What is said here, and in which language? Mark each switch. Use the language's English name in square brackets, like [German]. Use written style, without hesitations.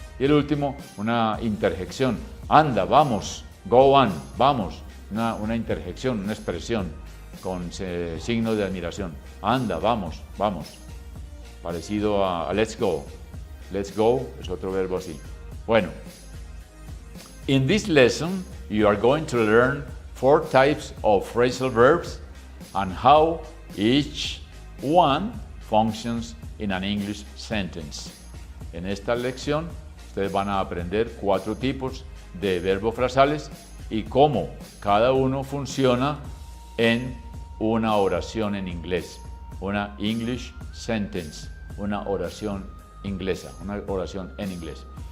[Spanish] Y el último, una interjección, anda, vamos, go on, vamos. Una interjección, una expresión con signo de admiración. Anda, vamos, vamos. Parecido a let's go. Let's go es otro verbo así. [English] Bueno, in this lesson you are going to learn 4 types of phrasal verbs and how each one functions in an English sentence. [Spanish] En esta lección ustedes van a aprender 4 tipos de verbos frasales y cómo cada uno funciona en una oración en inglés, una English sentence, una oración inglesa, una oración en inglés.